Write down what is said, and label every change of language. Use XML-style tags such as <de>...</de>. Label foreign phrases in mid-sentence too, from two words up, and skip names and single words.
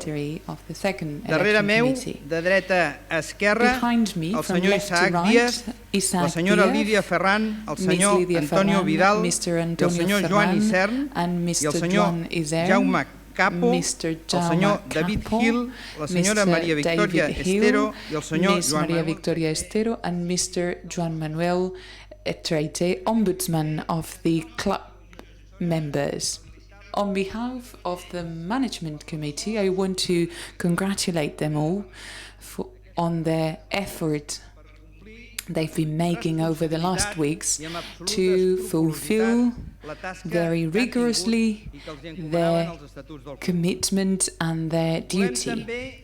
<ca>Darrere meu, de dreta a esquerra, el senyor Isaac Díaz, la senyora Lídia Ferran, el senyor Antonio Vidal, el senyor Joan Isern i el senyor Jaume Capo, el senyor David Gil, la senyora Maria Victoria Estero i el senyor Joan Manuel Treite,</ca> <en>Ombudsman of the club members. On behalf of the Management Committee, I want to congratulate them all on their effort they've been making over the last weeks to fulfill very rigorously their commitment and their duty.</en>